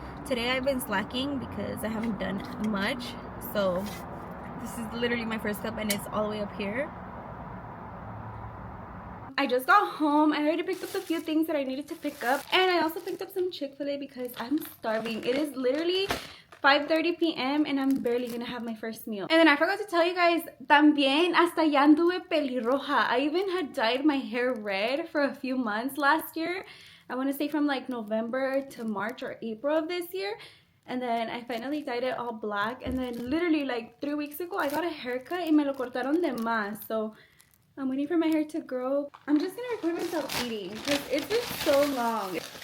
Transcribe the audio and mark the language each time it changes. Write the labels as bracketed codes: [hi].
[en] Today I've been slacking because I haven't done much, so this is literally my first cup and it's all the way up here. I just got home. I already picked up a few things that I needed to pick up, and I also picked up some Chick-fil-A because I'm starving. It is literally 5:30 p.m. and I'm barely gonna have my first meal. And then I forgot to tell you guys, [es] también hasta ya anduve pelirroja. [en] I even had dyed my hair red for a few months last year. I want to say from like November to March or April of this year. And then I finally dyed it all black, and then literally like 3 weeks ago I got a haircut [es] y me lo cortaron de más. [en] So I'm waiting for my hair to grow. I'm just gonna record myself eating because it's been so long.